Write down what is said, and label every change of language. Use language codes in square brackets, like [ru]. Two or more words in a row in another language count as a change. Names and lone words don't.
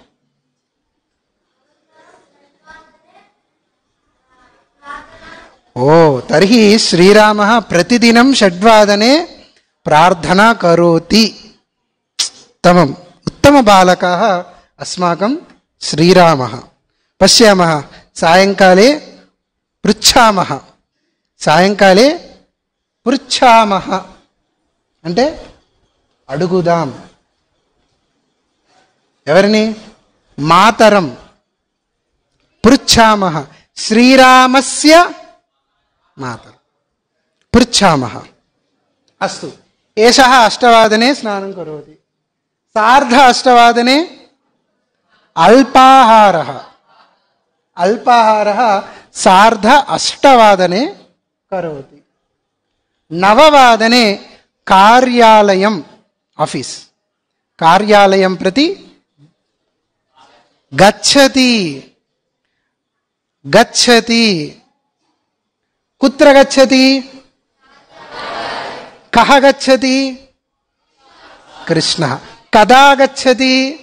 [sa] ओ तर्हि श्रीरामः प्रतिदिनं 6 प्रार्थना करोति उत्तमम् उत्तमबालकः अस्माकं श्रीरामः पश्यामः सायङ्काले पृच्छामः [te] అంటే అడుగుదాం ఎవరిని [sa] మాతరం పృచ్ఛామః శ్రీరామస్య మాతరం పృచ్ఛామः అస్తు ఏషः 8 స్నానం కరోతి సార్ధ 8 అల్పాహారः సార్ధ 8 కరోతి 9 कार्यालयम् ऑफिस कार्यालयं प्रति गच्छति कुत्र गच्छति कः गच्छति कृष्णः कदा गच्छति